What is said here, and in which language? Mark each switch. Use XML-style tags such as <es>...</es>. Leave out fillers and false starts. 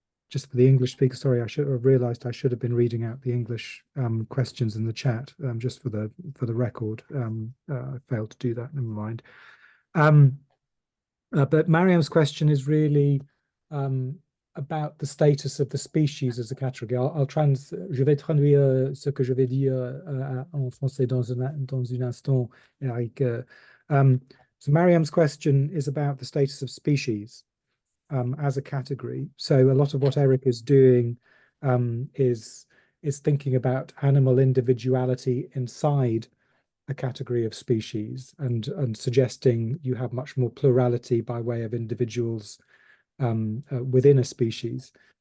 <en>Just for the English speaker, sorry, I should have realised I should have been reading out the English questions in the chat, just for the record. I failed to do that. Never mind. But Mariam's question is really about the status of the species as a category.</en> <fr>Je vais traduire ce que je vais dire en français dans un instant, Eric.</fr> <en>So Mariam's question is about the status of species as a category. So a lot of what Eric is doing is thinking about animal individuality inside a category of species, and suggesting you have much more plurality by way of individuals within a species.</en>